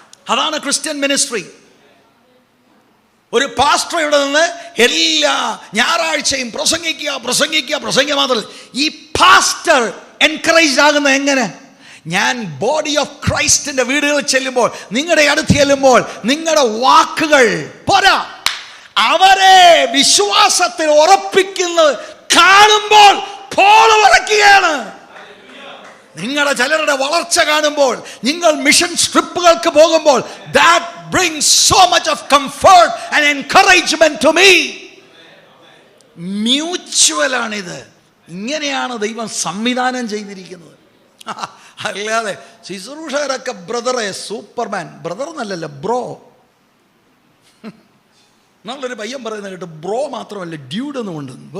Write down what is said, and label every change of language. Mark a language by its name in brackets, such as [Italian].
[Malayalam] അതാണ് Christian ministry. ഒരു pastor ഇവിടെ നിന്ന് എല്ലാ ഞായറാഴ്ചയും പ്രസംഗിക്കുക മാത്രമല്ല, ഈ പാസ്റ്റർ എൻകറേജ് ആകുന്നത് എങ്ങനെ? ഞാൻ ബോഡി ഓഫ് ക്രൈസ്റ്റിന്റെ വീടുകളിൽ ചെല്ലുമ്പോൾ, നിങ്ങളുടെ അടുത്ത് ചെല്ലുമ്പോൾ, നിങ്ങളുടെ വാക്കുകൾ പോരാ, അവരെ വിശ്വാസത്തിൽ ഉറപ്പിക്കുന്നത് കാണുമ്പോൾ പോൾ പറയുകയാണ്. നിങ്ങളുടെ ചിലരുടെ വളർച്ച കാണുമ്പോൾ, നിങ്ങൾ മിഷൻ ട്രിപ്പുകൾക്ക് പോകുമ്പോൾ, [English] that brings so much of comfort and encouragement to me. [Malayalam] Mutual ആണിത്. ഇങ്ങനെയാണ് ദൈവം സംവിധാനം ചെയ്തിരിക്കുന്നത്. അല്ലാതെ ശുശ്രൂഷകരൊക്കെ ബ്രദറെ സൂപ്പർമാൻ, ബ്രദർ എന്നല്ലല്ലോ ബ്രോ. നല്ലൊരു പയ്യൻ പറയുന്നത് കേട്ട്, ബ്രോ മാത്രമല്ല ഡ്യൂഡ് എന്നും ഉണ്ട്.